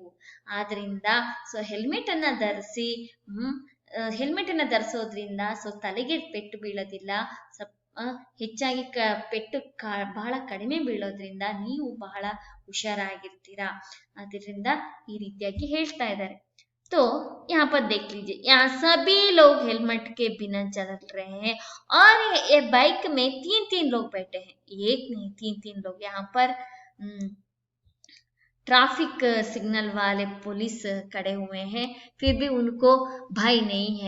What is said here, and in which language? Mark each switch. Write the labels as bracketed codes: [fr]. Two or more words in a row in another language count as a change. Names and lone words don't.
[kn] ಆದ್ರಿಂದ ಸೊ ಹೆಲ್ಮೆಟ್ ಅನ್ನ ಧರಿಸಿ, ಹೆಲ್ಮೆಟ್ ಅನ್ನ ಧರಿಸೋದ್ರಿಂದ ಸೊ ತಲೆಗೆ ಪೆಟ್ಟು ಬೀಳೋದಿಲ್ಲ, ಹೆಚ್ಚಾಗಿ ಪೆಟ್ಟು ಬಹಳ ಕಡಿಮೆ ಬೀಳೋದ್ರಿಂದ ನೀವು ಬಹಳ ಹುಷಾರಾಗಿರ್ತೀರಾ. ಅದರಿಂದ ಈ ರೀತಿಯಾಗಿ ಹೇಳ್ತಾ ಇದ್ದಾರೆ. [hi] तो यहाँ पर देख लीजिए, यहाँ सभी लोग हेलमेट के बिना चल रहे हैं और ये बाइक में 3 लोग बैठे हैं, एक नहीं 3 लोग. यहाँ पर [en] traffic signal [hi] वाले पुलिस खड़े हुए हैं, फिर भी उनको भय नहीं है।